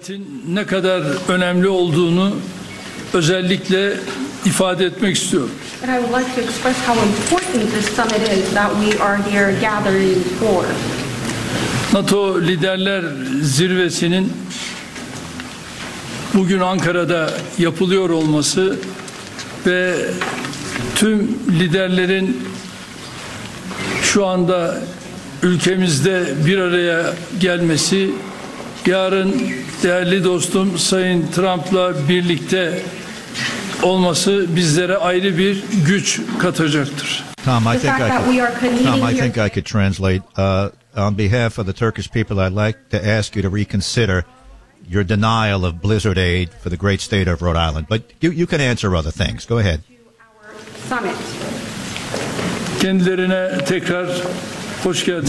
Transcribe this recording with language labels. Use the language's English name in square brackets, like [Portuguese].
[Turkish] Bu ziyaretin ne kadar önemli olduğunu özellikle ifade etmek istiyorum. [English] And I would like to express how important this summit is that we are here gathering for. [Turkish] NATO liderler zirvesinin bugün Ankara'da yapılıyor olması ve tüm liderlerin şu anda ülkemizde bir araya gelmesi, yarın değerli dostum Sayın Trump'la birlikte olması bizlere ayrı bir güç katacaktır. [English] Tom, I think I could translate. On behalf of the Turkish people, I'd like to ask you to reconsider your denial of blizzard aid for the great state of Rhode Island. But you can answer other things. Go ahead. [Turkish] Kendilerine tekrar hoş geldiniz.